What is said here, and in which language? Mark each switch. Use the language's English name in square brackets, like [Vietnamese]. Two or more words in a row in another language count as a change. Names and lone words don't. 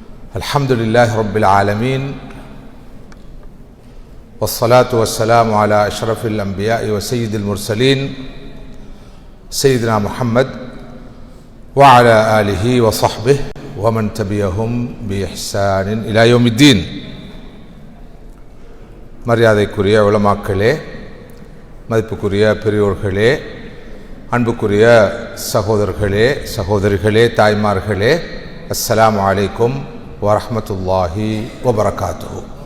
[Arabic] الحمد لله رب العالمين والصلاة والسلام على أشرف الأنبياء وسيد المرسلين سيدنا محمد وعلى آله وصحبه ومن تبعهم بإحسان إلى يوم الدين. [Tamil] மரியாதைக்குரிய உலமாக்களே, மதிப்புக்குரிய பெரியோர்களே, அன்புக்குரிய சகோதரர்களே, சகோதரிகளே, தாய்மார்களே, [Arabic] السلام عليكم ورحمة الله وبركاته.